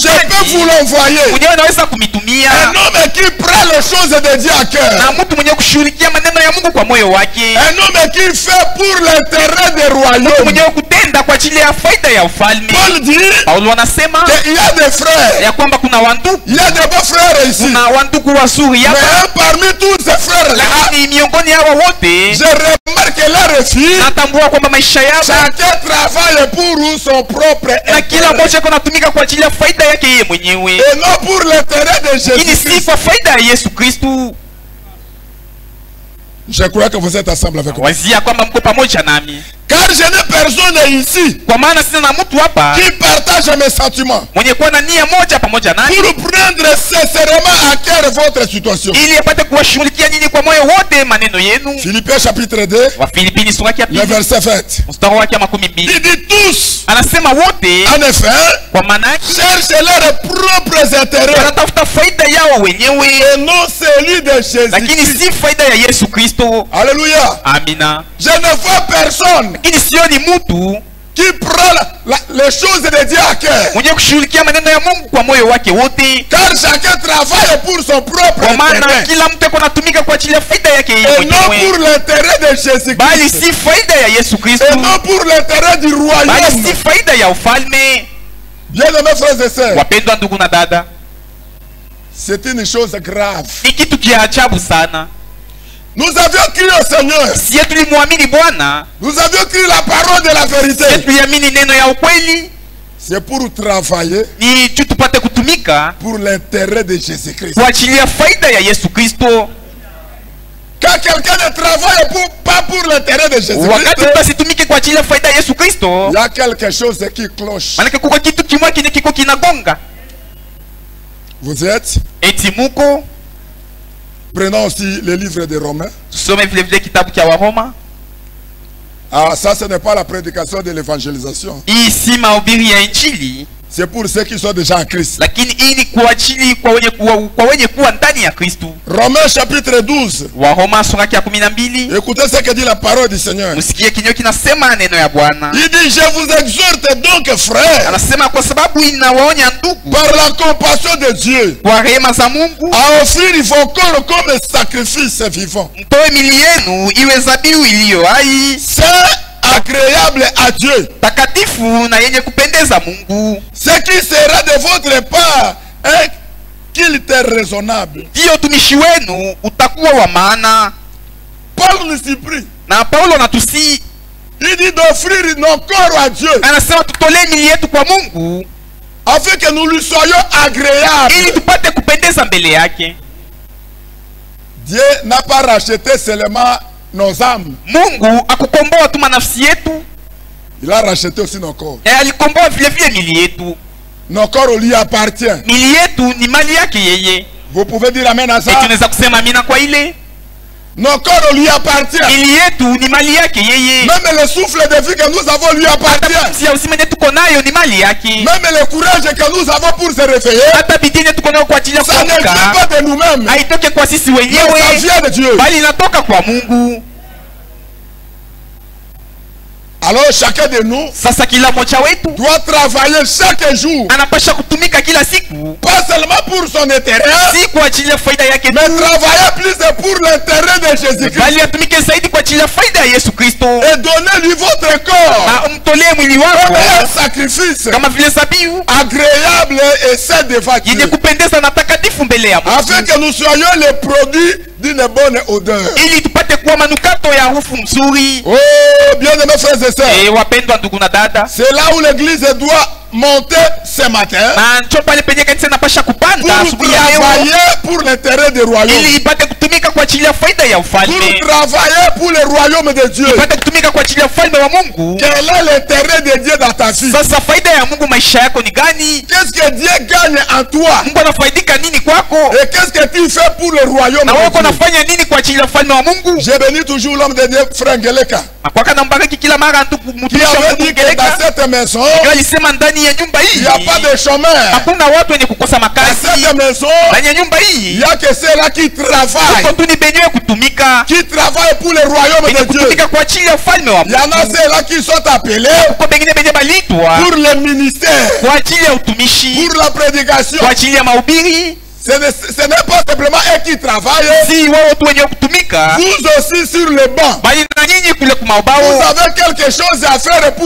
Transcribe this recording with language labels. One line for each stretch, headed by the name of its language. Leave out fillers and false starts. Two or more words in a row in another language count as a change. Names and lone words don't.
French: Je peux vous
Swahili: gani
French: l'envoyer.
Swahili: mwenyewe anaweza kumitumia,
French: Un homme qui prend les choses de Dieu à cœur.
Swahili: na mtu mwenye kushughulikia maneno ya Mungu kwa moyo wake,
French: Un homme qui fait pour l'intérêt des
Swahili: mtu
French: royaumes.
Swahili: mwenye kutenda kwa ajili ya faida ya ufalme.
French: Paul dit
Swahili: Paulo anasema
French: qu'il y a des frères.
Swahili: ya kwamba kuna wandugu,
French: Il y a des beaux frères ici.
Swahili: kuna wandugu wazuri hapa,
French: Mais parmi tous ces frères-là,
Swahili: lakini miongoni hawa wote
French: je remarque leur vie.
Swahili: natambua kwamba maisha yao
French: Chacun travaille pour son propre
Swahili: na kila
French: intérêt.
Swahili: mmoja kunatumika kwa ajili ya faida yake yeye mwenyewe,
French: Et non pour l'intérêt de
Swahili: lakini si
French: Jésus.
Swahili: kwa faida ya Yesu Kristu.
French: Je crois que vous êtes ensemble avec moi.
Swahili: Wazia kwamba mko pamoja nami,
French: Car je n'ai personne ici
Swahili: kwa maana sina na mtu hapa
French: qui partage mes sentiments
Swahili: mwenye kuwa na nia moja pamoja nami,
French: pour prendre sincèrement à cœur votre situation.
Swahili: ili apate kuwashughulikia nyinyi kwa moyo wote maneno yenu.
French: Philippiens chapitre 2,
Swahili: Wafilipini sura yake ya
French: le
Swahili: pili
French: verset 20.
Swahili: mstari wake wa 12
French: Il dit tous,
Swahili: anasema wote,
French: en effet,
Swahili: kwa maana yake
French: cherchent leurs propres intérêts
Swahili: wanatafuta faida yao wenyewe,
French: et non celui de
Swahili: lakini
French: Jésus.
Swahili: si faida ya Yesu Kristo.
French: Alléluia.
Swahili: Amina.
French: Je ne vois personne
Swahili: Lakini sioni mtu
French: qui prend les choses de Dieu à cœur.
Swahili: mwenye kushughulikia maneno ya Mungu kwa moyo wake wote,
French: Car chacun travaille pour son propre
Swahili: kwa maana
French: intérêt.
Swahili: kila mtu ako natumika kwa ajili ya faida yake yeye
French: Et non
Swahili: mwenyewe,
French: pour l'intérêt de Jésus-Christ.
Swahili: bali si faida ya Yesu Kristo,
French: Et non pour l'intérêt du
Swahili: bali
French: royaume.
Swahili: si faida ya ufalme.
French: Bien-aimés frères et sœurs,
Swahili: Wapendwa ndugu na dada,
French: c'est une chose grave.
Swahili: ni kitu kia ajabu sana.
French: Nous avions cru au Seigneur.
Swahili: Sie tulimwamini Bwana,
French: Nous avions cru la parole de la
Swahili: sie
French: vérité.
Swahili: tuliamini neno ya ukweli,
French: C'est pour travailler
Swahili: ni tu tupate kutumika
French: pour l'intérêt de Jésus-Christ.
Swahili: kwa ajili ya faida ya Yesu Kristo.
French: Quand quelqu'un ne travaille pas pour l'intérêt de
Swahili: Wakati
French: Jésus-Christ,
Swahili: basi tumike kwa ajili ya faida ya Yesu Kristo,
French: il y a quelque chose qui cloche.
Swahili: maana kuko kitu kimwa kine kiko kinagonga.
French: Vous êtes?
Swahili: Eti muko
French: Prenons aussi le livre de Romains.
Swahili: tusome vile vile kitabu cha Waroma.
French: Ah, ça, ce n'est pas la prédication de l'évangélisation.
Swahili: Hii si mahubiri ya Injili,
French: C'est pour ceux qui sont déjà en Christ.
Swahili: lakini hii ni kwa ajili kwa wenye kuwa ndani ya Kristo.
French: Romains chapitre 12.
Swahili: Waroma sura ya 12,
French: Écoutez ce que dit la parole du Seigneur.
Swahili: msikie kinyo kinasema neno ya Bwana.
French: Il dit, je vous exhorte donc, frères,
Swahili: Anasema kwa sababu inawaonya ndugu
French: par la compassion de Dieu,
Swahili: kwa rehema za Mungu,
French: à offrir vos corps comme sacrifice vivant,
Swahili: mtoe mili yenu iwe zabihu iliyo hai,
French: c'est agréable à Dieu,
Swahili: takatifu na yenye kupendeza Mungu,
French: ce qui sera de votre part un culte raisonnable.
Swahili: ndiyo utumishi wenu utakuwa wa maana.
French: Paul nous supplie,
Swahili: Na Paulo anatusi,
French: il dit d'offrir nos corps à Dieu,
Swahili: anasema tutolee mili yetu kwa Mungu
French: afin que nous lui soyons agréables.
Swahili: ili tupate kupendeza mbele yake.
French: Dieu n'a pas racheté seulement nos âmes,
Swahili: Mungu akukomboa tu nafsi yetu,
French: il a racheté aussi nos corps.
Swahili: alikomboa vile vile mili yetu.
French: Nos corps lui appartiennent.
Swahili: Mili yetu ni mali yake yeye.
French: Vous pouvez dire amen à ça?
Swahili: Tunaweza kusema amina kwa ile.
French: Nos corps lui appartiennent.
Swahili: Mili yetu ni mali yake yeye.
French: Même le souffle de vie que nous avons lui appartient.
Swahili: Pumzi ya uzima yetu tuko nayo ni mali yake.
French: Même le courage que nous avons pour se réveiller,
Swahili: Hata bidii yetu tuko nayo kwa ajili ya
French: ça ne vient
Swahili: kuamka
French: pas de nous-mêmes,
Swahili: haitoke kwa sisi
French: mais
Swahili: wenyewe,
French: ça vient de Dieu.
Swahili: bali inatoka kwa Mungu.
French: Alors chacun de nous
Swahili: Sasa kila mmoja wetu
French: doit travailler chaque jour,
Swahili: anapasha kutumika kila siku,
French: pas seulement pour son intérêt,
Swahili: si kwa ajili ya faida yake
French: mais
Swahili: tu,
French: travailler plus pour l'intérêt de Jésus-Christ.
Swahili: bali atumike zaidi kwa ajili ya faida ya Yesu Kristo.
French: Et donnez-lui votre corps
Swahili: Na umtolee mwili wako
French: comme un sacrifice
Swahili: kama vile zabihu
French: agréable et saint devant
Swahili: yenye
French: Dieu,
Swahili: kupendeza na takatifu mbele ya
French: afin
Swahili: Mungu,
French: que nous soyons les produits d'une bonne odeur.
Swahili: ili tupate kuwa manukato ya harufu mzuri.
French: Oh, bien-aimés frères et sœurs,
Swahili: Wapendwa ndugu na dada,
French: c'est là où l'église doit monter ce matin
Swahili: na njo pale penye kanisa inapasha kupanda
French: pour
Swahili: asubuhi ya leo,
French: travailler pour l'intérêt du royaume,
Swahili: ili ipate kutumika kwa ajili ya faida ya
French: pour
Swahili: ufalme,
French: travailler pour le royaume de Dieu.
Swahili: ipate kutumika kwa ajili ya ufalme wa Mungu.
French: Quel est l'intérêt de Dieu dans ta vie?
Swahili: Sasa faida ya Mungu maisha yako ni gani?
French: Qu'est-ce que Dieu gagne en toi?
Swahili: Mungu anafaidika nini kwako?
French: Et qu'est-ce que tu fais pour le royaume
Swahili: Na wewe
French: de Dieu?
Swahili: unafanya nini kwa ajili ya ufalme wa Mungu?
French: J'ai béni toujours l'homme de Dieu, Frère Ngeleka,
Swahili: Akwaka na mbariki kila mara ndugu
French: qui
Swahili: mtumishi wa
French: avait
Swahili: Mungu
French: dit que
Swahili: Ngeleka.
French: dans cette maison,
Swahili: Ndio alisema ndani ya nyumba
French: il
Swahili: hii
French: n'y a pas de chômeurs.
Swahili: hakuna watu wenye kukosa
French: Dans
Swahili: makazi.
French: cette maison,
Swahili: Ndani ya nyumba
French: il
Swahili: hii
French: n'y a que ceux-là qui travaillent,
Swahili: tuko tu ni benyewe kutumika,
French: qui travaillent pour le royaume
Swahili: benye
French: de Dieu.
Swahili: kutumika kwa ajili ya ufalme wa
French: Il y en a
Swahili: Mungu.
French: ceux-là qui sont appelés
Swahili: Kuko bengine benye balitwa
French: pour le ministère,
Swahili: kwa ajili ya utumishi,
French: pour la prédication.
Swahili: kwa ajili ya mahubiri.
French: Ce n'est pas simplement eux qui travaillent.
Swahili: Si wao tu wenye kutumika,
French: Vous aussi sur le banc,
Swahili: bali na nyinyi kule
French: vous
Swahili: kumaubao,
French: avez quelque chose à faire pour le